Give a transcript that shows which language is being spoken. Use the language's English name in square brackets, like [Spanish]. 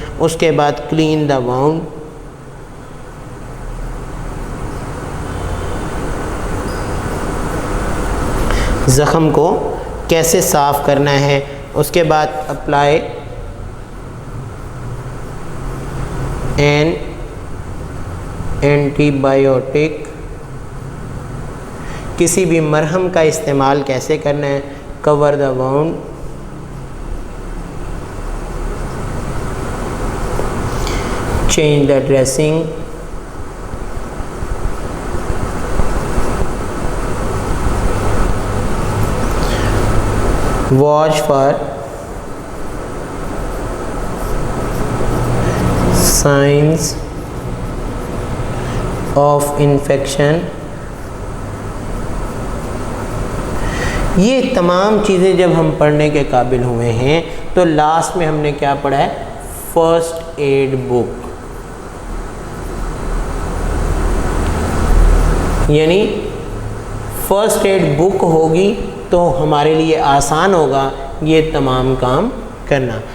[Urdu] اس کے بعد [English] clean the wound, [Urdu] زخم کو کیسے صاف کرنا ہے. اس کے بعد [English] apply an antibiotic, [Urdu] کسی بھی مرہم کا استعمال کیسے کرنا ہے. [English] Cover the wound, change the dressing, watch for signs of infection. [Urdu] یہ تمام چیزیں جب ہم پڑھنے کے قابل ہوئے ہیں تو لاسٹ میں ہم نے کیا پڑھا ہے، فرسٹ ایڈ بک. یعنی فرسٹ ایڈ بک ہوگی تو ہمارے لیے آسان ہوگا یہ تمام کام کرنا.